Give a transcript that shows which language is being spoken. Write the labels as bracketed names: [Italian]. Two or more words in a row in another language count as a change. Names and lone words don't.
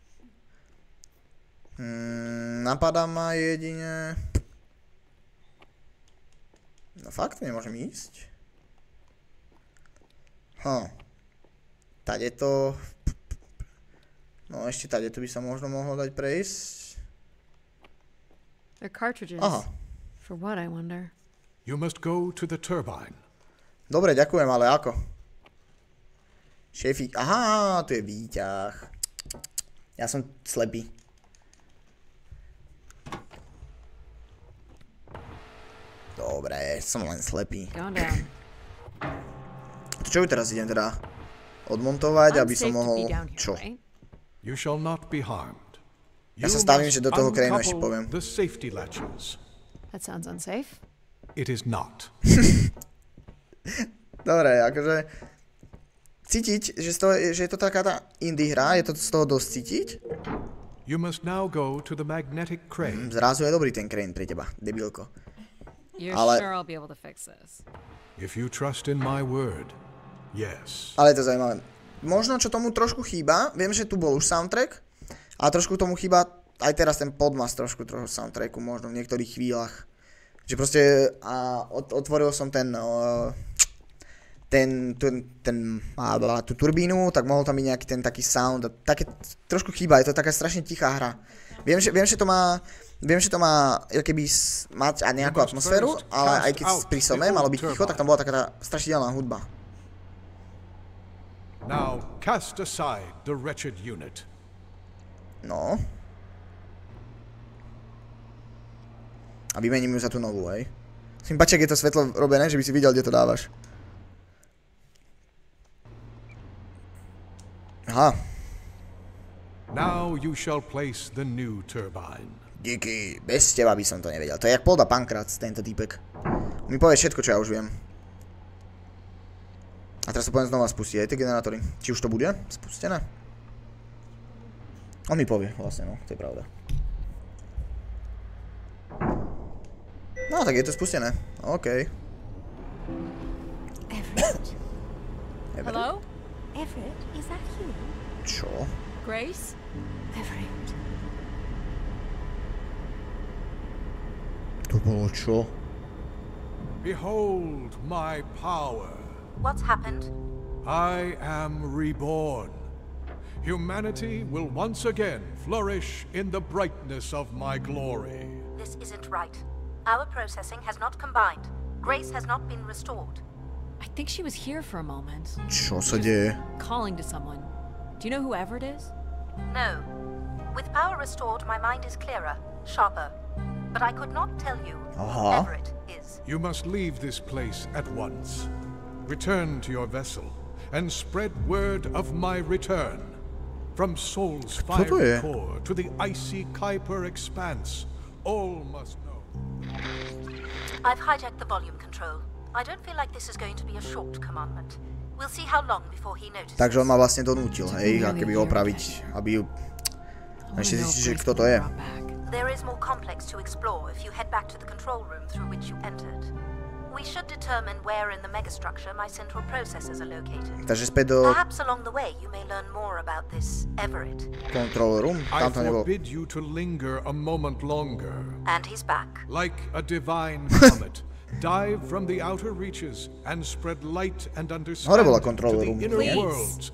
[Slovak] Napadá ma jedine... No fakt, nemôžem ísť. Tade to... No ešte tade to by sa možno mohlo dať prejsť. Aha. [English] For what, I wonder? You must go to the turbine. [Slovak] Dobre, ďakujem, ale ako? Šéfík, aha, tu je výťah. Ja som slepý. Dobre, som len slepý. Čo ju teraz idem teda odmontovať, aby som mohol... Čo? Ja sa stavím, že do toho krajinu ešte poviem. [English] That sounds unsafe. It is not. [Slovak] Dobre, akože cítiť, že je to taká tá indie hra, je to z toho dosť cítiť. [English] You must now go to the magnetic crane. [Slovak] Zrazu je dobrý ten crane pre teba, debilko. [English] You're sure I'll be able to fix this? If you trust in my word, yes. [Slovak] Ale je to zaujímavé. Možno, čo tomu trošku chýba, viem, že tu bol už soundtrack, a trošku tomu chýba aj teraz ten podmas trošku soundtracku, možno v niektorých chvíľach. Že proste otvoril som tú turbínu, tak mohol tam byť nejaký ten taký sound, také trošku chýba, je to taká strašne tichá hra. Viem, že to má keby mať aj nejakú atmosféru, ale aj keď pri some malo byť ticho, tak tam bola taká tá strašidelná hudba. [English] Now cast aside the wretched unit. [Slovak] No. A vymením ju za tú novú, hej. Si mi páči, ak je to svetlo robené, že by si videl, kde to dávaš. Aha. [English] Now you shall place the new turbine. [Slovak] Díky, bez teba by som to nevedel. To je jak Polda Pankrác, tento týpek. Mi povie všetko, čo ja už viem. A teraz sa poviem znova spustiť aj tie generátory. Či už to bude spustené? On mi povie, vlastne, no, to je pravda. No, tak je to spustené. OK. [English] Everett? Hello? Everett, is that you? [Slovak] Čo? [English] Grace? Everett. [Slovak] To bolo čo? [English] Behold my power. What's happened? I am reborn. Humanity will once again flourish in the brightness of my glory. This isn't right. Our processing has not combined. Grace has not been restored. I think she was here for a moment. [Slovak] Čo sa deje? [English] Calling to someone. Do you know who Everett is? No. With power restored, my mind is clearer, sharper. But I could not tell you who Everett is. You must leave this place at once. Return to your vessel and spread word of my return. From Sol's fiery core to the icy Kuiper expanse, all must know. I've hijacked the volume control. I don't feel like this is going to be a short commandment. We'll see how long before he notices. [Slovak] Takže on ma vlastne donútil, hej, akoby opraviť, aby ju... Ešte zistíš, že kto to je. [English] There is more complex to explore if you head back to the control room through which you entered. We should determine where in the megastructure my central processors are located. [Slovak] Takže späť do... [English] Perhaps along the way you may learn more about this Everett. Control room? I forbid you to linger a moment longer. And he's back. Like a divine comet, dive from the outer reaches and spread light and understanding to the inner worlds.